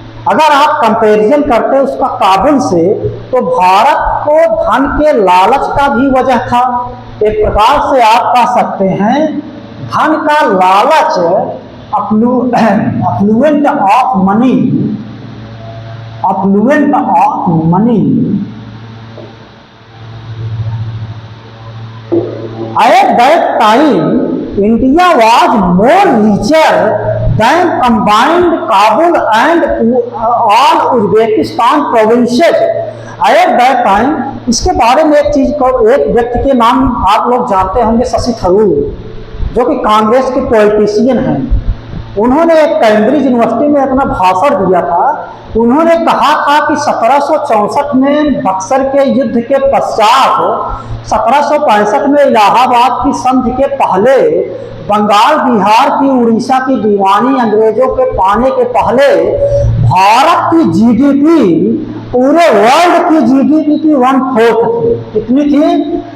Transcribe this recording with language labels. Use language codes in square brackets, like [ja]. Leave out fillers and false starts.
[hi] अगर आप कंपैरिजन करते उसका काबुल से, तो भारत को धन के लालच का भी वजह था। एक प्रकार से आप कह सकते हैं धन का लालच, affluent of money, affluent of money. [en] At that time, India was more richer than combined Kabul and all Uzbekistan provinces. At that time, [hi] इसके बारे में एक चीज को, एक व्यक्ति के नाम आप लोग जानते होंगे, शशि थरूर, जो कि कांग्रेस के पॉलिटिशियन हैं। उन्होंने एक कैम्ब्रिज यूनिवर्सिटी में अपना भाषण दिया था। उन्होंने कहा था कि 1764 में बक्सर के युद्ध के पश्चात, 1765 में इलाहाबाद की संधि के पहले, बंगाल, बिहार की, उड़ीसा की दीवानी अंग्रेजों के पाने के पहले भारत की जीडीपी पूरे वर्ल्ड की जीडीपी की 1/4 थी। कितनी थी?